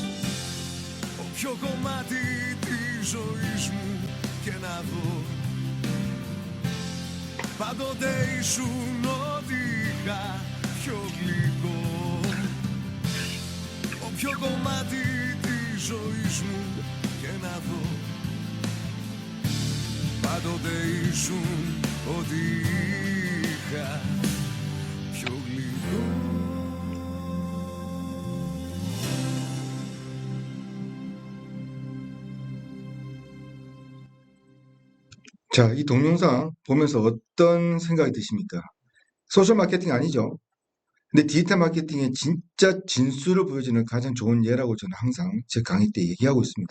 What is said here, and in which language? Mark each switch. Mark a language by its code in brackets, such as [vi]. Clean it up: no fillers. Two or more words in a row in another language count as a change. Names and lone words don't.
[el] Όποιο κομμάτι της ζωής μου και να δω, πάντοτε ήσουν ό,τι είχα πιο γλυκό. Όποιο κομμάτι της ζωής μου και να δω, πάντοτε ήσουν ό,τι είχα πιο γλυκό. [ko] 자, 이 동영상 보면서 어떤 생각이 드십니까? 소셜 마케팅 아니죠? 근데 디지털 마케팅의 진짜 진수를 보여주는 가장 좋은 예라고 저는 항상 제 강의 때 얘기하고 있습니다.